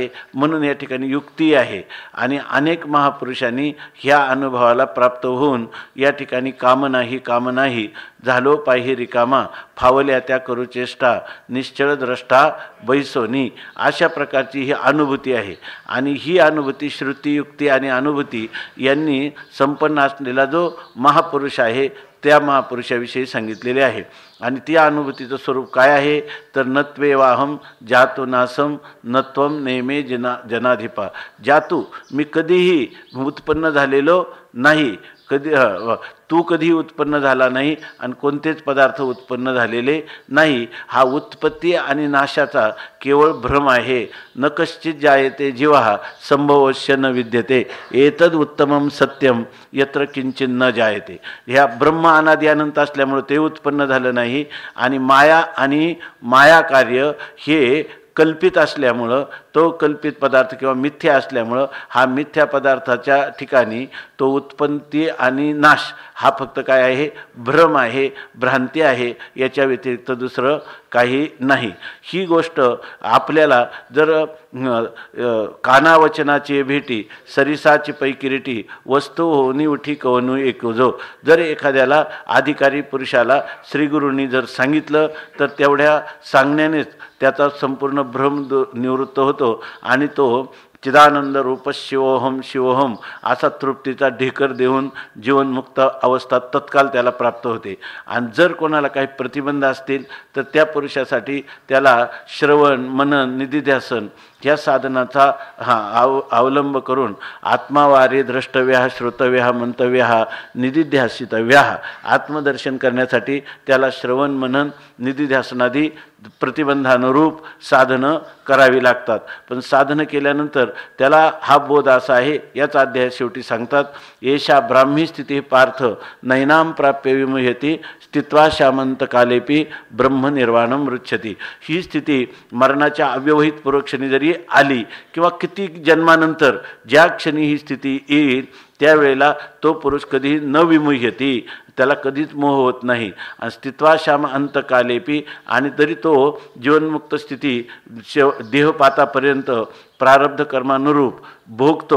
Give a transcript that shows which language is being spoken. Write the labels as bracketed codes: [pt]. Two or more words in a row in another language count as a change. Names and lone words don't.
[mr] म्हणून या ठिकाणी युक्ती आहे आणि अनेक महापुरुषांनी ह्या अनुभवाला प्राप्त होऊन या ठिकाणी काम नाही झालो पाही रिकामा, फावल्या त्या करू चेष्टा, निश्चळ द्रष्टा बैसोनी, अशा प्रकारची ही अनुभूती आहे. आणि ही अनुभूती श्रुती, युक्ती आणि अनुभूती यांनी संपन्न असलेला जो महापुरुष आहे त्या महापुरुषाविषयी सांगितलेले आहे. आणि त्या अनुभूतीचं स्वरूप काय आहे तर [sa] नत्वेवाहम जातु नासम नत्वम नेमे जनाधिपा. [mr] जातू मी कधीही उत्पन्न झालेलो नाही, तू कधी उत्पन्न झाला नाही आणि कोणतेच पदार्थ उत्पन्न झालेले नाही. हा उत्पत्ती आणि नाशाचा केवळ भ्रम आहे. [sa] न कश्चित जायते जीवा संभवश्य न विद्यते एतद उत्तमम सत्यम यत्र किंचित न जायते. [mr] ह्या ब्रह्म अनादि अनंत असल्यामुळे ते उत्पन्न झालं नाही आणि माया कार्य हे कल्पित असल्यामुळं, तो कल्पित पदार्थ किंवा मिथ्या असल्यामुळं हा मिथ्या पदार्थाच्या ठिकाणी तो उत्पत्ती आणि नाश हा फक्त काय आहे, भ्रम आहे, भ्रांती आहे, याच्या व्यतिरिक्त दुसरं काही नाही. ही गोष्ट आपल्याला जर कानावचनाची भेटी सरिसाची पैकिरीटी वस्तू होनी उठी कवनू एकजो, जर एखाद्याला अधिकारी पुरुषाला श्रीगुरूंनी जर सांगितलं तर तेवढ्या सांगण्यानेच त्याचा संपूर्ण भ्रम निवृत्त होतो आणि तो चिदानंद रूप [sa] शिवोहम शिवोहम [mr] असा तृप्तीचा ढेकर देऊन जीवनमुक्त अवस्था तत्काल त्याला प्राप्त होते. आणि जर कोणाला काही प्रतिबंध असतील तर त्या पुरुषासाठी त्याला श्रवण मनन निधिध्यासन ह्या साधनाचा अवलंब करून [sa] आत्मावारे द्रष्टव्या श्रोतव्या मंतव्या निधिध्यासितव्या [mr] आत्मदर्शन करण्यासाठी त्याला श्रवण मनन निधिध्यासनादी प्रतिबंधानुरूप साधनं करावी लागतात. पण साधनं केल्यानंतर त्याला हा बोध असा आहे, याचा अध्याय शेवटी सांगतात, [sa] येशा ब्राह्मी स्थिती पार्थ नैनाम प्राप्य विमुह्यती स्थित्वा शामंत कालेपी ब्रह्मनिर्वाणम मृच्छती. [mr] ही स्थिती मरणाच्या अव्यवहित पूर्वक्षणी जरी आली किंवा किती जन्मानंतर ज्या क्षणी ही स्थिती येईल त्यावेळेला तो पुरुष कधी [sa] न विमुह्यती, [mr] त्याला कधीच मोह होत नाही. आणि [sa] स्थित्वा श्याम अंतकालेपी, [mr] आणि तरी तो जीवनमुक्त स्थिती देहपातापर्यंत प्रारब्ध कर्मानुरूप भोगतो.